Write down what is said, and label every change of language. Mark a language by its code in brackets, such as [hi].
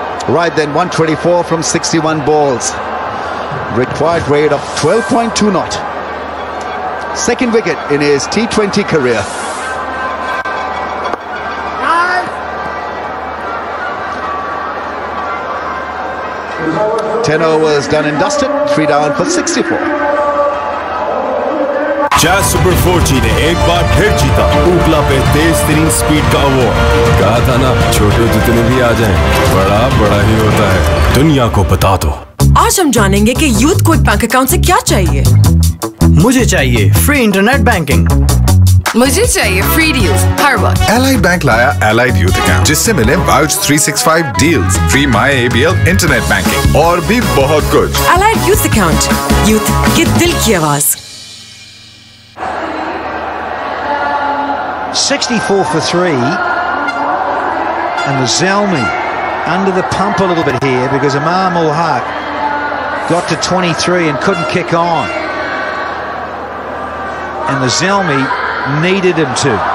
[en] Right then, 124 from 61 balls. Required rate of 12.2 knot. Second wicket in his T20 career. Ten overs done and dusted. 3 down for 64. [hi] Jazz super 4G ने एक बार फिर जीता ऊपला पे तेज तरीन speed का award. कहा था ना, छोटे जितने भी आ जाएं, बड़ा बड़ा ही होता है। दुनिया को बता दो। आज हम जानेंगे कि यूथ को एक बैंक अकाउंट से क्या चाहिए। मुझे चाहिए फ्री इंटरनेट बैंकिंग। मुझे चाहिए फ्री डील्स हर वक्त। एलाइड बैंक लाया एलाइड यूथ अकाउंट, जिससे मिले वाउच 365 डील्स, फ्री माई ABL इंटरनेट बैंकिंग और भी बहुत कुछ। एलाइड यूथ अकाउंट, यूथ के दिल की आवाज। [en] 64 for 3, and the Zalmi under the pump a little bit here because Imam Haq got to 23 and couldn't kick on, and the Zalmi needed him to.